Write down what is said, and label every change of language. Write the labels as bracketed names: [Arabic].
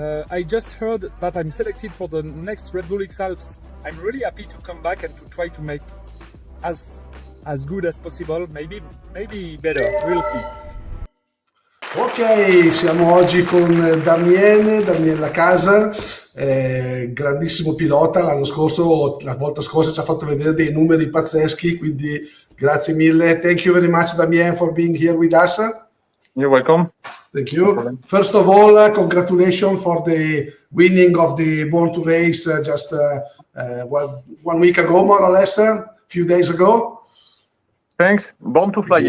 [English] I just heard that I'm selected for the next Red Bull XAlps. I'm really happy to come back and to try to make as good as possible, maybe better, we'll see. [Italian] Ok, siamo oggi con Damien Lacaze, grandissimo pilota. La volta scorsa ci ha fatto vedere dei numeri pazzeschi, quindi grazie mille. [English] Thank you very much, Damien, for being here with us. You're welcome. Thank you. First of all, congratulations for the winning of the Born to Race just 1 week ago, more or less, a few days ago. Thanks. Born to Fly, yeah.